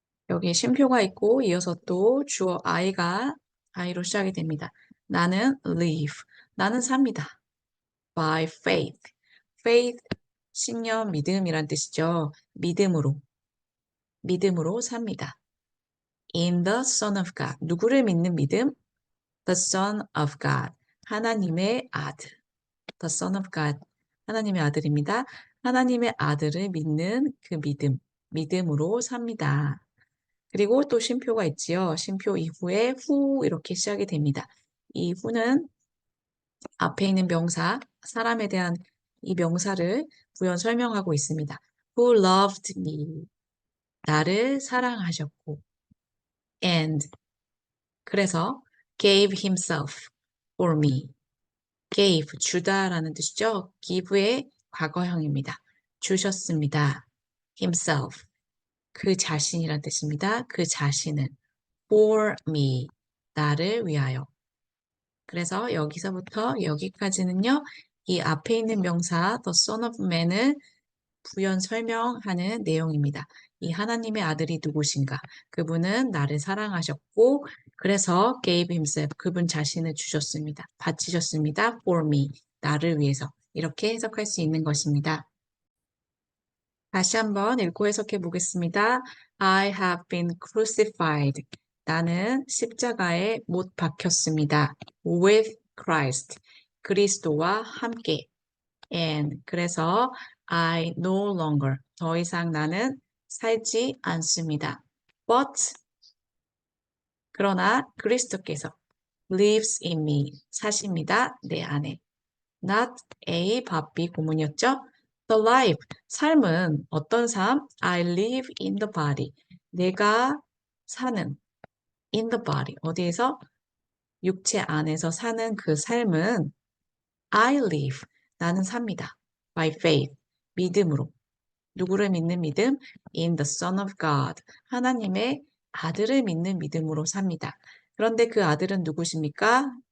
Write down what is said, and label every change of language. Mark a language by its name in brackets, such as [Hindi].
[Korean] 여기 쉼표가 있고 이어서 또 주어 I로 시작이 됩니다. 나는 live, 나는 삽니다. [English] By faith, [Korean] 신념, 믿음이란 뜻이죠. 믿음으로 삽니다. [English] In the Son of God, [Korean] 누구를 믿는 믿음? [English] The Son of God, [Korean] 하나님의 아들. [English] The Son of God, [Korean] 하나님의 아들입니다. 하나님의 아들을 믿는 그 믿음으로 삽니다. 그리고 또 쉼표가 있지요. 쉼표 이후에 who 이렇게 시작이 됩니다. 이 who는 앞에 있는 명사, 사람에 대한 이 명사를 부연 설명하고 있습니다. [English] Who loved me, [Korean] 나를 사랑하셨고, [English] and [Korean] 그래서 [English] gave himself for me. [Korean] gave, 주다라는 뜻이죠. give의 과거형입니다. 주셨습니다. himself, 그 자신이란 뜻입니다. 그 자신을 [English] for me, [Korean] 나를 위하여. 그래서 여기서부터 여기까지는요. 이 앞에 있는 명사 the Son of Man을 부연 설명하는 내용입니다. 이 하나님의 아들이 누구신가? 그분은 나를 사랑하셨고 그래서 [English] gave himself, [Korean] 그분 자신을 주셨습니다. 바치셨습니다. [English] for me, [Korean] 나를 위해서. 이렇게 해석할 수 있는 것입니다. 다시 한번 읽고 해석해 보겠습니다. [English] I have been crucified. [Korean] 나는 십자가에 못 박혔습니다. [English] with Christ. [Korean] 그리스도와 함께. [English] and [Korean] 그래서 [English] I no longer, [Korean] 더 이상 나는 살지 않습니다. but 그러나 그리스도께서 [English] lives in me, [Korean] 사십니다. 내 안에. not A, 바비 고문이었죠. [English] The life, [Korean] 삶은 어떤 삶? [English] I live in the body. [Korean] 내가 사는 [English] in the body. [Korean] 어디에서? 육체 안에서 사는 그 삶은 [English] I live. [Korean] 나는 삽니다. [English] By faith. [Korean] 믿음으로. 누구를 믿는 믿음? [English] In the Son of God. [Korean] 하나님의 아들을 믿는 믿음으로 삽니다. 그런데 그 아들은 누구십니까?